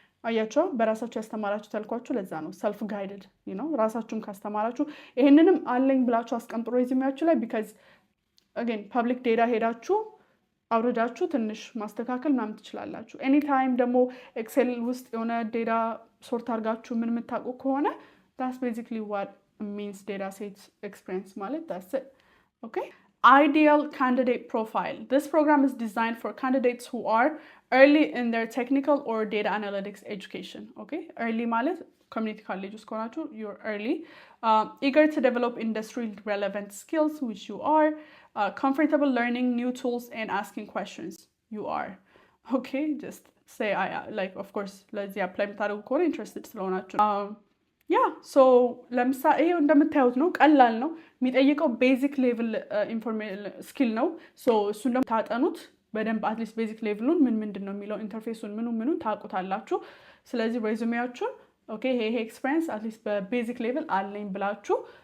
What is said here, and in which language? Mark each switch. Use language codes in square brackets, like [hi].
[am] አያቸው በራሳችሁ ያስተማራችሁ ተልኳችሁ ለዛ ነው ሰልፍ ጋይድድ ራሳችሁን ካስተማራችሁ ይሄንንም አለኝ ብላችሁ አስቀምጡ ሬዚሜያችሁ ላይ ቢካዝ አገን ፐብሊክ ዴታ ሄዳችሁ አውርዳችሁ ትንሽ ማስተካከል ምናምን ትችላላችሁ። ኤኒ ታይም ደግሞ ኤክሴል ውስጥ የሆነ ዴታ ሶርት አድርጋችሁ ምን የምታውቁ ከሆነ [en] that's basically what means data set experience [am] ማለት [en] that's it. Okay ideal candidate profile. This program is designed for candidates who are early in their technical or data analytics education. Okay, early ማለት community college [am] ውስጥ ከሆናችሁ [en] you're early, eager to develop industry relevant skills, which you are, comfortable learning new tools and asking questions, you are. Okay, just say I like, of course [am] ለዚህ apply የምታደርጉ ከሆነ interested ስለሆናችሁ ያ ሶ ለምሳሌ ይሄ እንደምታዩት ነው፣ ቀላል ነው። የሚጠይቀው ቤዚክ ሌቭል ስኪል ነው። ሶ እሱን ደግሞ ታጠኑት በደንብ አትሊስት ቤዚክ ሌቭሉን ምንድን ነው የሚለው ኢንተርፌሱን ምኑን ታውቁታላችሁ። ስለዚህ ሬዙሜያችሁን ኦኬ ይሄ ኤክስፒሪየንስ አትሊስት በቤዚክ ሌቭል አለኝ ብላችሁ